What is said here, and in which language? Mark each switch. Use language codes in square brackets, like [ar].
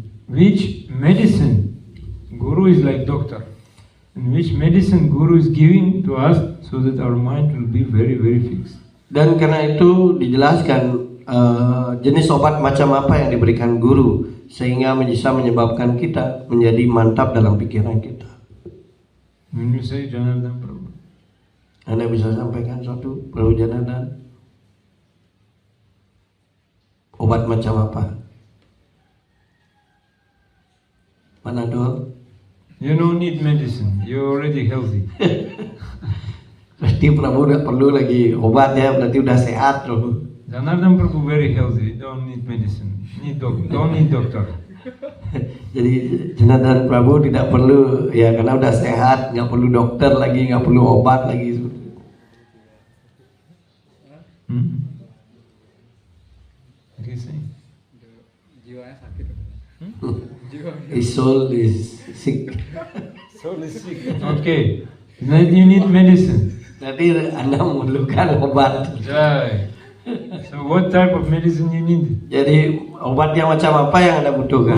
[en] Which medicine Guru is like doctor, and which medicine Guru is giving to us so that our mind will be very, very fixed. [id] Dan karena itu dijelaskan jenis obat macam apa yang diberikan guru sehingga bisa menyebabkan kita menjadi mantap dalam pikiran kita. [en] When you say Janardhan Prabhu, [id] Anda bisa sampaikan suatu Prabhu Janardhan, obat macam apa? [en] Panadol? you don't need medicine, you're already healthy. [id] Berarti Prabhu udah perlu lagi obat ya, berarti udah sehat loh. [en] Janardhan Prabhu very healthy, don't need medicine, don't need doctor. [id] Jadi Janardhan Prabhu tidak perlu ya karena udah sehat, nggak perlu dokter lagi, nggak perlu obat lagi. [en] What are you saying? [id] Jiwanya sakit. Jiwanya. [en] His soul is sick. Soul is sick. Okay, then you need medicine. [id] Jadi Anda memerlukan obat. Jai. [en] So what type of medicine you need? [id] Jadi obat yang macam apa yang Anda butuhkan?